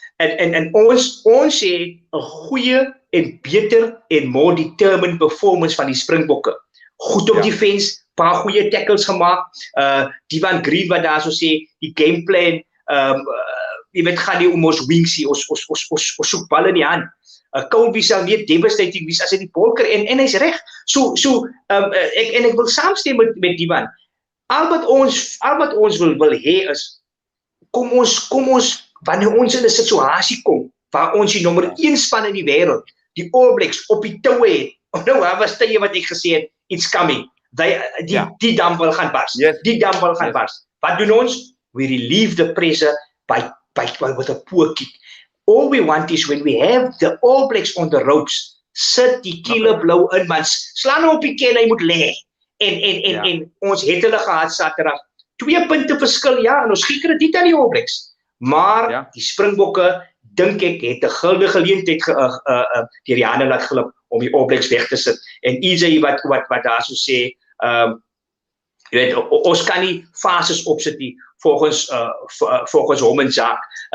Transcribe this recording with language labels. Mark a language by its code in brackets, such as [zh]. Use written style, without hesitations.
[af] En ons sê 'n goeie en beter en more determined performance van die Springbokke. Goed op defense, paar goeie tackles gemaak. Divan Green wat daar so sê, die game plan, jy weet gaan nie om ons wingsie, ons soek bal in die hand. Kobe sal meer devastating wees as hy die bal kry en hy's reg. So ek wil saamstem met Divan. Al wat ons wil hê is kom ons wanneer ons in 'n situasie kom waar ons die nommer 1 span in die wêreld, die All Blacks op die toue het. Nou was tye wat ek gesê het, it's coming. Die dam wil gaan bars. [en] Die dam wil gaan bars. Wat doen ons? We relieve the pressure by with a poor kick. All we want is when we have the All Blacks on the ropes, sit die killer blou in, man. [af] Slaan hom op die ken, hy moet lê. En ons het hulle gehad Saterdag. 2 punte verskil, en ons gee krediet aan die All Blacks. Maar die Springbokke, dink ek, het 'n gulden geleentheid deur die hande laat glip om die All Blacks weg te sit. En Izzy wat daar so sê, jy weet, ons kan nie fases opsit nie volgens hom en Jacques.